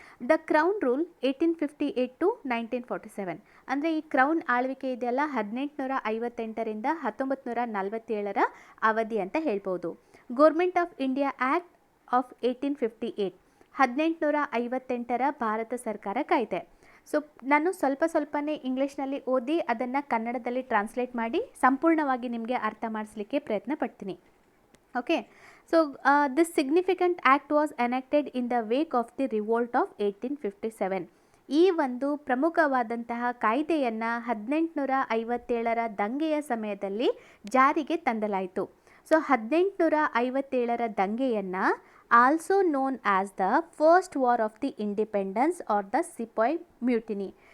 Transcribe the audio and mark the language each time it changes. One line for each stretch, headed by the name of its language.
English: the crown rule 1858 to 1947
Kannada: ಅಂದರೆ ಈ crown ಆಳ್ವಿಕೆ ಇದೆಯಲ್ಲ 1858ರಿಂದ 1947 ಅವಧಿ ಅಂತ ಹೇಳ್ಬೋದು.
English: government of India act of 1858
Kannada: 1858 Bharat ಸರ್ಕಾರ ಕಾಯ್ದೆ. ನಾನು ಸ್ವಲ್ಪನೇ ಇಂಗ್ಲೀಷ್ನಲ್ಲಿ ಓದಿ ಅದನ್ನು ಕನ್ನಡದಲ್ಲಿ ಟ್ರಾನ್ಸ್ಲೇಟ್ ಮಾಡಿ ಸಂಪೂರ್ಣವಾಗಿ ನಿಮಗೆ ಅರ್ಥ ಮಾಡಿಸ್ಲಿಕ್ಕೆ ಪ್ರಯತ್ನ ಪಡ್ತೀನಿ.
English: Okay, this significant act was enacted in the wake of the revolt of 1857.
Kannada: ಈ ಒಂದು ಪ್ರಮುಖವಾದಂತಹ ಕಾಯ್ದೆಯನ್ನು 1857 ದಂಗೆಯ ಸಮಯದಲ್ಲಿ ಜಾರಿಗೆ ತಂದಲಾಯಿತು. 1857 ದಂಗೆಯನ್ನು
English: Also known as the first war of the independence or the sepoy mutiny.